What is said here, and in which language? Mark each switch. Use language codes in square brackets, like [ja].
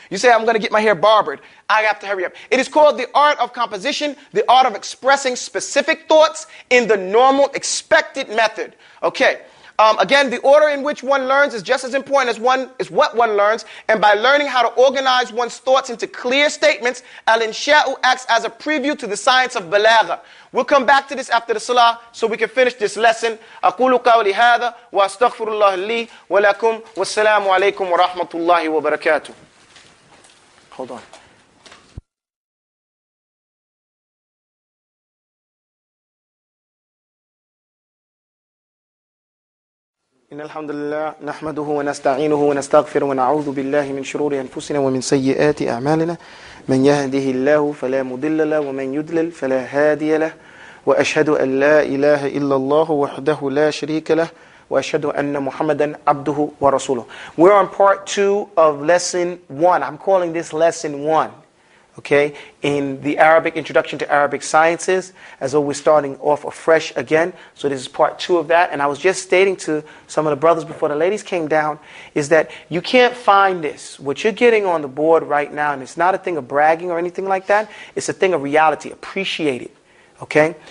[en] You say, I'm going to get my hair barbered. I have to hurry up. It is called the art of composition, the art of expressing specific thoughts in the normal expected method. Okay. Again, the order in which one learns is just as important as what one learns. And by learning how to organize one's thoughts into clear statements, al-insha'u acts as a preview to the science of balagha. We'll come back to this after the salah so we can finish this lesson. [ar] أقول قولي هذا وأستغفر الله لي ولكم والسلام عليكم ورحمة الله وبركاته. [en] Hold on. [ar] إن الحمد لله نحمده ونستعينه ونستغفره ونعوذ بالله من شرور أنفسنا ومن سيئات أعمالنا من يهده الله فلا مضل له ومن يضلل فلا هادي له وأشهد أن لا إله إلا الله وحده لا شريك له وأشهد أن محمدا عبده ورسوله. [en] We're on part 2 of lesson 1. I'm calling this lesson 1. Okay, in the Arabic Introduction to Arabic Sciences, as though we're starting off afresh again. So this is part 2 of that. And I was just stating to some of the brothers before the ladies came down, is that you can't find this. What you're getting on the board right now, and it's not a thing of bragging or anything like that, it's a thing of reality. Appreciate it. Okay?